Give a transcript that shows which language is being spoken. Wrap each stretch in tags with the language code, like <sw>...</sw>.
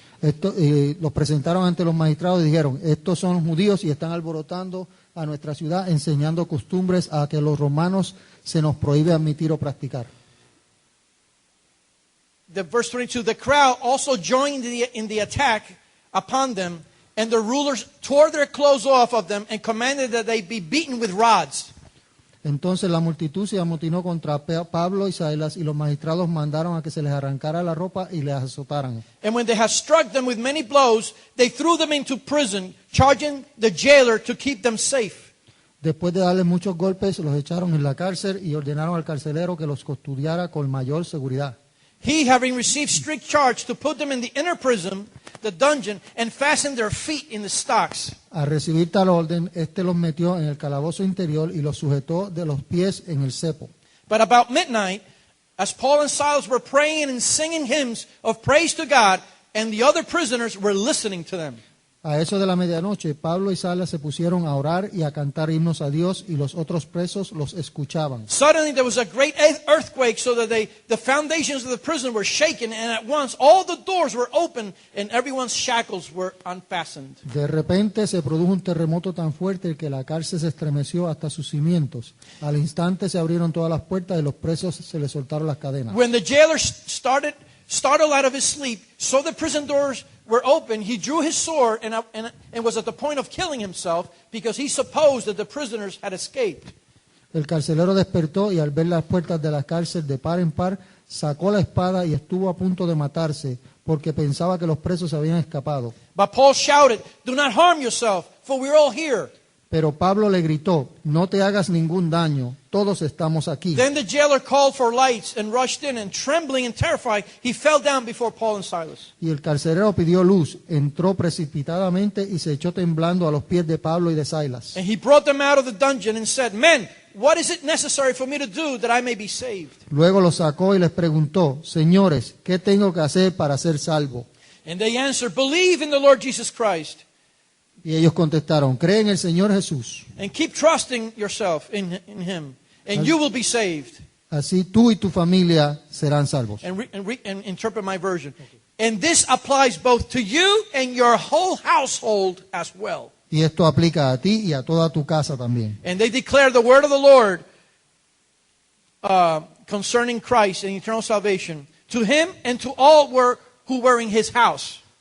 <es>Los presentaron ante los magistrados y dijeron, estos son judíos y están alborotando a nuestra ciudad, enseñando costumbres a que los romanos se nos prohíbe admitir o practicar.</es> <en>The verse 22, the crowd also joined in the attack upon them, and the rulers tore their clothes off of them and commanded that they be beaten with rods.</en> <es>Entonces la multitud se amotinó contra Pablo y Silas y los magistrados mandaron a que se les arrancara la ropa y les azotaran.</es> <en>And when they had struck them with many blows, they threw them into prison, charging the jailer to keep them safe.</en> <es>Después de darles muchos golpes, los echaron en la cárcel y ordenaron al carcelero que los custodiara con mayor seguridad.</es> <en>He, having received strict charge to put them in the inner prison, the dungeon, and fasten their feet in the stocks.</en> <es>Al recibir tal orden, los metió en el calabozo interior y los sujetó de los pies en el cepo.</es> <en>But about midnight, as Paul and Silas were praying and singing hymns of praise to God, and the other prisoners were listening to them.</en> <es>A eso de la medianoche, Pablo y Silas se pusieron a orar y a cantar himnos a Dios y los otros presos los escuchaban.</es> <en>Suddenly there was a great earthquake, so that the foundations of the prison were shaken, and at once all the doors were opened and everyone's shackles were unfastened.</en> <es>De repente se produjo un terremoto tan fuerte que la cárcel se estremeció hasta sus cimientos. Al instante se abrieron todas las puertas y los presos se les soltaron las cadenas.</es> <en>When the jailer startled out of his sleep, so the prison doors were open, he drew his sword and was at the point of killing himself because he supposed that the prisoners had escaped.</en> <es>El carcelero despertó y al ver las puertas de la cárcel de par en par, sacó la espada y estuvo a punto de matarse porque pensaba que los presos habían escapado.</es> <en>But Paul shouted, "Do not harm yourself, for we're all here."</en> <es>Pero Pablo le gritó, no te hagas ningún daño, todos estamos aquí.</es> <en>Then the jailer called for lights and rushed in, and trembling and terrified, he fell down before Paul and Silas.</en> <es>Y el carcelero pidió luz, entró precipitadamente y se echó temblando a los pies de Pablo y de Silas.</es> <en>And he brought them out of the dungeon and said, "Men, what is it necessary for me to do that I may be saved?"</en> <es>Luego los sacó y les preguntó, señores, ¿qué tengo que hacer para ser salvo?</es> <en>And they answered, "Believe in the Lord Jesus Christ,</en> <es>Y ellos contestaron, cree en el Señor Jesús.</es> <en>and keep trusting yourself in him, and you will be saved."</en> <es>Así tú y tu familia serán salvos.</es> <en>And interpret my version. And this applies both to you and your whole household as well.</en> <es>Y esto aplica a ti y a toda tu casa también.</es> <en>And they declare the word of the Lord concerning Christ and eternal salvation to him and to all who were in his house.</en>